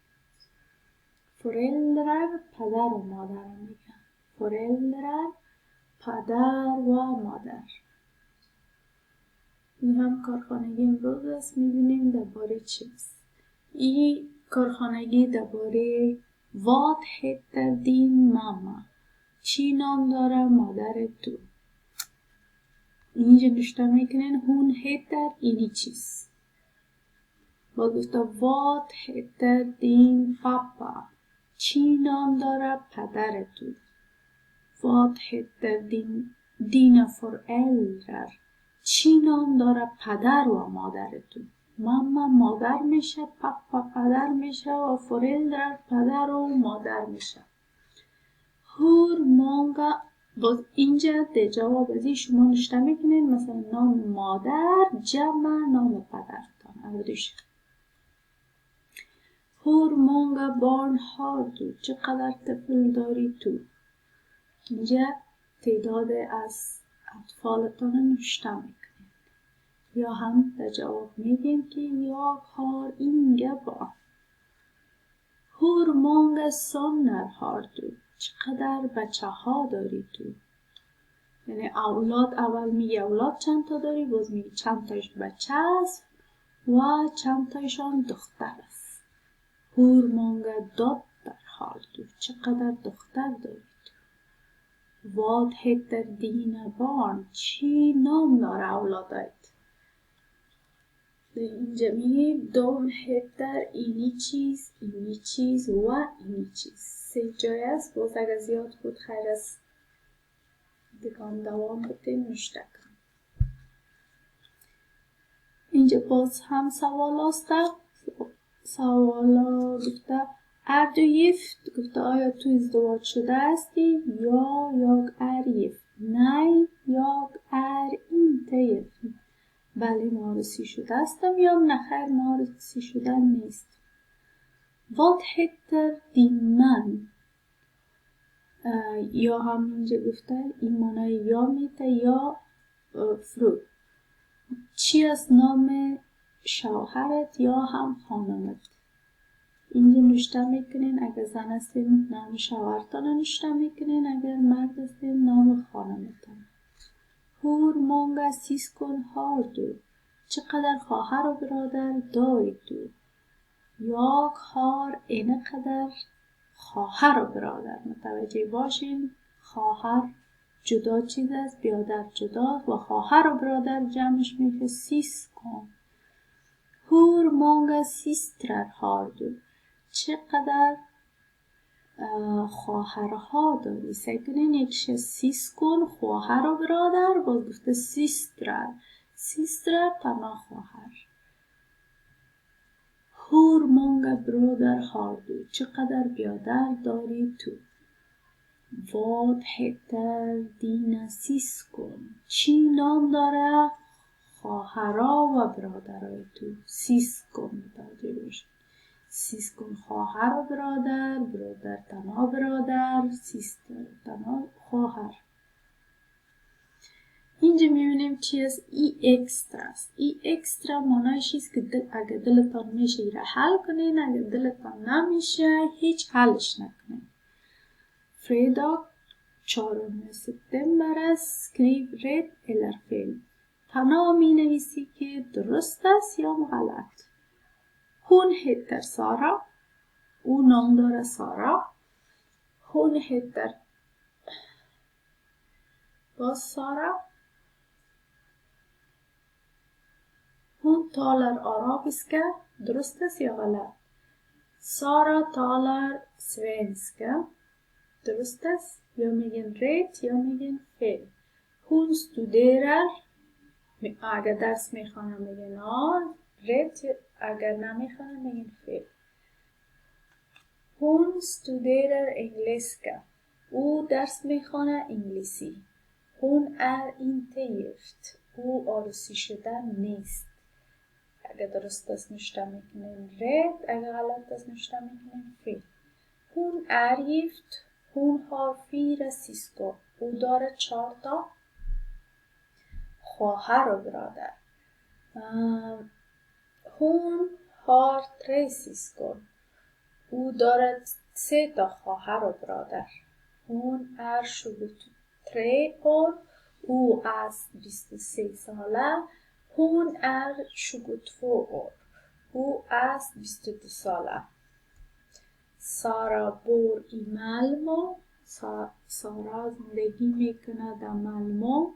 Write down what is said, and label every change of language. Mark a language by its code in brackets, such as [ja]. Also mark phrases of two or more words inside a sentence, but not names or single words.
[fa] فورلدرر پدر و مادر میگن. فورلدرر پدر و مادر. این هم کارخانگی امروز است. میبینیم درباره چیست. این کارخانگی درباره [sv] Vad heter din mamma? [fa] چی نام داره مادر تو؟ اینجا نوشته میکنین [sv] hon heter [fa] اینی چیست. با گفته [sv] Vad heter din pappa? [fa] چی نام داره پدر تو؟ [sv] Vad heter dina föräldrar? [fa] چی نام داره پدر و مادر تو؟ ماما مادر میشه، پاپا پدر میشه و فورلدر پدر و مادر میشه. [sv] hur många. [fa] باز اینجا در جواب ازی شما نوشته میکنین مثلا نام مادر جمع نام پدرتان. [sv] اولش hur många barn har du؟ [fa] چقدر طفل داری تو؟ اینجا تعداد از اطفالتان نوشته میکنین. یا هم در جواب میگیم که [sv] jag har inga barn. Hur många söner har du؟ [fa] چقدر بچه ها داری تو؟ یعنی اولاد اول میگه اولاد چند تا داری، باز میگه چند تایش بچه است و چند تایشان دختر است. [sv] Hur många dotter har du؟ [fa] چقدر دختر داری تو؟ [sv] Vad heter dina barn؟ [fa] چی نام داره اولادت؟ اینجا میگیم [sv] dom heter [fa] اینی چیز و اینی چیز. 3 جای است. باز اگر زیاد بود خیر است دیگه دوام بتین نشته کن. اینجا باز هم سوال هسته. سوالا گفته [sv] är du gift؟ [fa] گفته آیا تو ازدواج شده هستی؟ [sv] یا jag är gift. nej jag är inte gift. [fa] بله معرسی شده هستم یا نخیر معرسی شده نیست. [sv] vad heter din man؟ [fa] یا هم اینجا گفته این معنای یا میده یا فرو. چی از نام شوهرت یا هم خانمت؟ اینجا نوشته میکنین اگر زن هستین نام شوهرتان نوشته میکنین، اگر مرد هستین نام خانمتان. [sv] hur många syskon har du؟ [fa] چقدر خواهر و برادر داری تو؟ [sv] jag har [fa] اینقدر خواهر و برادر. متوجه باشین خواهر جدا چیز است، برادر جدا و خواهر و برادر جمعش میشه syskon. [sv] hur många systrar har du؟ [fa] چقدر خواهرها داری؟ سعی کنین یکیش syskon خواهر و برادر، باز گفته systrar. systrar تنها خواهر. [sv] hur många bröder har du؟ [fa] چقدر برادر داری تو؟ [sv] vad heter dina syskon؟ [fa] چی نام داره خواهرها و برادرای تو؟ syskon متوجه باشید. syskon خواهر و برادر، برادر تنها برادر، sister تنها خواهر. اینجا میبینیم چی است؟ ای اکسترا است. ای اکسترا معنایش است که اگه دلتان میشه ایره حل کنین، اگه دلتان نمیشه هیچ حلش نکنین. fredag 4 سپتامبر است. [sv] skriv rätt eller fel. [fa] تنها می نویسی که درست است یا غلط. [sv] hon heter [fa] سارا. او نام داره سارا. [sv] hon heter باز سارا. hon talar arabiska. [fa] درست است یا غلط؟ سارا [sv] talar svenska. [fa] درست است؟ یا میگن rätt یا میگن fel. [sv] hon studerar. [fa] اگر درس میخوانه میگن rätt، اگر نمیخوانه میگن fel. [sv] hon studerar engelska. [fa] او درس میخوانه انگلیسی. [sv] hon är inte gift. [fa] او عروسی شده نیست. اگر درست است نوشته میکنین rätt، اگر غلط است نوشته میکنین fel. [sv] hon är gift. hon har 4 syskon. [fa] او داره 4 تا خواهر و برادر. [sv] hon har 3 syskon. [fa] او دارد 3 تا خواهر و برادر. [sv] hon är 23 år. [fa] او است 23 ساله. [sv] hon är 22 år. [fa] او است 22 ساله. سارا [sv] bor i Malmö. [fa] سارا زندگی میکنه در مالمو.